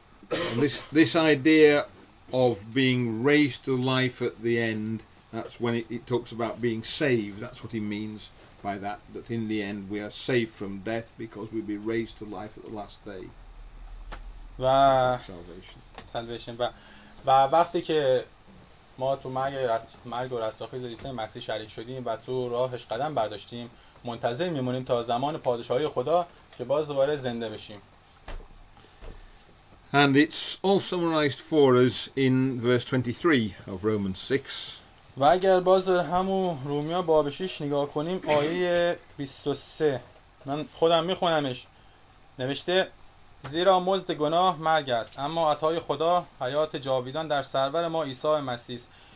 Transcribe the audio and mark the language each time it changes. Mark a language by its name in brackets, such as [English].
[English] And this idea of being raised to life at the end, that's when it talks about being saved. That's what he means by that in the end we are saved from death because we'll be raised to life at the last day. [Persian] و [English] Salvation. [Persian] و وقتی که ما تو مرگ و رستاخیز عیسی مسیح شریک شدیم و تو راهش قدم برداشتیم، منتظر میمونیم تا زمان پادشاهی خدا که باز دوباره زنده بشیم. [English] And it's all summarized for us in verse 23 of Romans 6. [Persian] و اگر باز همون رومیا باب 6 نگاه کنیم آیه 23 من خودم میخونمش. نوشته زیرا مزد گناه مرگ است اما عطای خدا حیات جاویدان در سرور ما عیسی مسیح است.